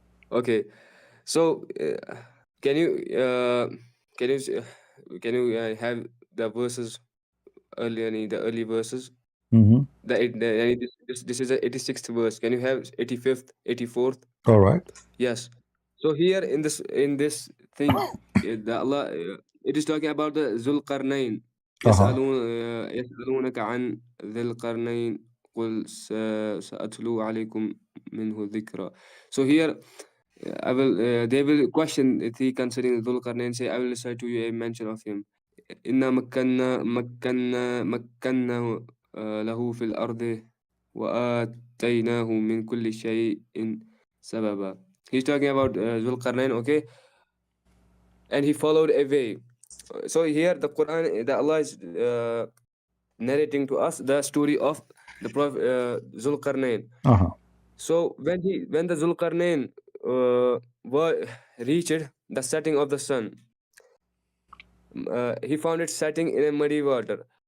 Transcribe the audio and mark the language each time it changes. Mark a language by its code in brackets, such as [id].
[en] Okay, so can you can you s- can you have the verses early, the early verses? Mm-hmm. This is the 86th verse. Can you have 85th, 84th? All right. Yes. So here in this thing, the Allah, it is talking about the Zulqarnain. Uh-huh. [ar] يسألونك عن ذي القرنين قل سأتلو عليكم منه ذكرى. [en] So here I will they will question the concerning Zulqarnain, say I will recite to you a mention of him. [ar] إنا مكنا له في الأرض وآتيناه من كل شيء سببا. [en] He's talking about Zulqarnain, okay? And he followed a way. So here the Quran, the Allah is narrating to us the story of the Prophet Zulqarnain. Uh-huh. So when the Zulqarnain reached the setting of the sun, he found it setting in a muddy water.